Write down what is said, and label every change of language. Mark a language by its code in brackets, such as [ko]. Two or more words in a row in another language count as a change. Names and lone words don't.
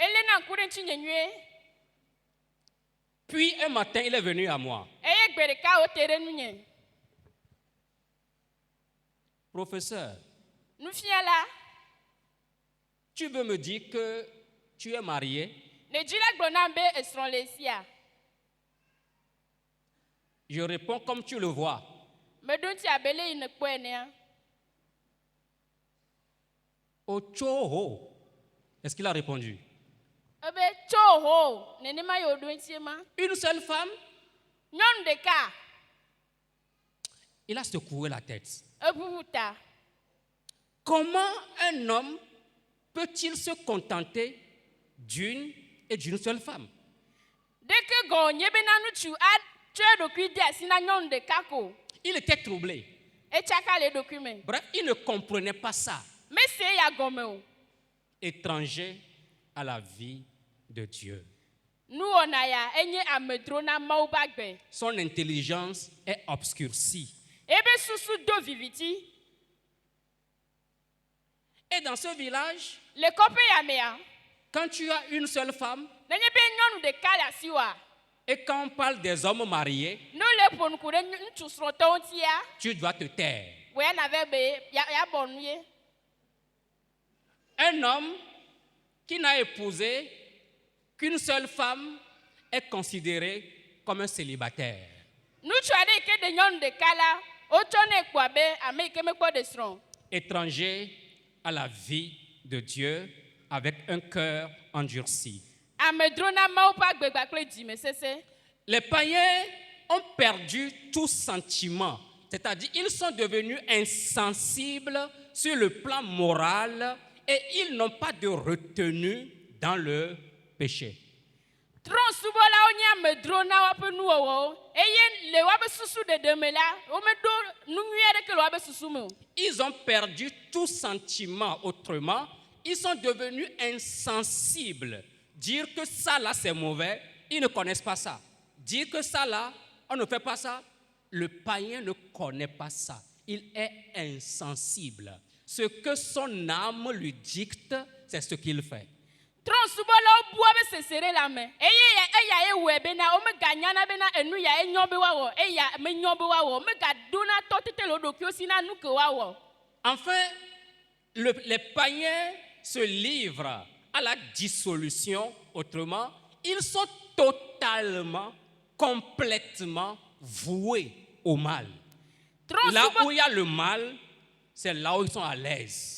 [fr] Puis un matin, il est venu à moi. Professeur, tu veux me dire que tu es marié, [ee] Nedzi la gblɔ nam be esrɔ̃ le sia. [fr] je réponds comme tu le vois. [ee] Meɖo ŋuti abe le yi nekpɔe enea. Ochoho. [fr] Est-ce qu'il a répondu? [ee] Ebe tso ho nenema ye woɖo ŋuti ma. [fr] Une seule femme? [ee] Nyɔnu ɖeka. [fr] Il a secoué la tête. [ee] Eʋuʋu ta. [fr] Comment un homme peut-il se contenter d'une et d'une seule femme? [ee] Ɖeke gɔ nye bena ŋutsu atsɔ eɖokui de asi na nyɔnu ɖeka ko. [fr] Il était troublé. [ee] Etsaka le eɖokui me. [fr] Bref, il ne comprenait pas ça. [ee] Mese ya gɔme o. [fr] Étranger à la vie de Dieu. [ee] Nuwɔna ya enye amedro na Mawu ƒe agbe. [fr] Son intelligence est obscurcie. [ee] Ebe susu do viviti. [fr] Et dans ce village, [ee] Le kɔƒe ya mea, [fr] quand tu as une seule femme, [ee] nenye be nyɔnu ɖeka le asi wa, [fr] et quand on parle des hommes mariés, [ee] ne le ƒo nuku ɖe ŋutsu srɔ̃tɔwo ŋutia, [fr] tu dois te taire. [ee] wo ya nave be ya bɔ nu ye. [fr] Un homme qui n'a épousé qu'une seule femme est considéré comme un célibataire. [ee] Ŋutsu aɖe yi ke ɖe nyɔnu ɖeka la, wotsɔ ne kpɔ abe ame yi ke mekpɔ ɖe srɔ̃. [fr] Étranger à la vie de Dieu avec un cœur endurci. [ee] Amedro na Mawu ƒe agbegba kple dzime sese. [fr] Les païens ont perdu tout sentiment, c'est-à-dire ils sont devenus insensibles sur le plan moral et ils n'ont pas de retenue dans le péché. [ee] Trɔ̃subɔlawo nye amedro na woƒe nuwɔwɔwo eye le woƒe susu ɖeɖe me la, womeɖo nu nyui aɖeke le woƒe susu me o. [fr] Ils ont perdu tout sentiment. Autrement, ils sont devenus insensibles. Dire que ça là c'est mauvais, ils ne connaissent pas ça. Dire que ça là, on ne fait pas ça, le païen ne connaît pas ça. Il est insensible. Ce que son âme lui dicte, c'est ce qu'il fait. [ee] Trɔ̃subɔlawo bu woƒe sesere la me eye eya ye wɔe bena womeganyana bena enu ya enyo be woawɔ eya menyo be woawɔ megaɖona tɔtete le wo ɖokuiwo si na nu ke woawɔ. [fr] Enfin, les païens se livrent à la dissolution. Autrement, ils sont totalement, complètement voués au mal. Là où il y a le mal, c'est là où ils sont à l'aise.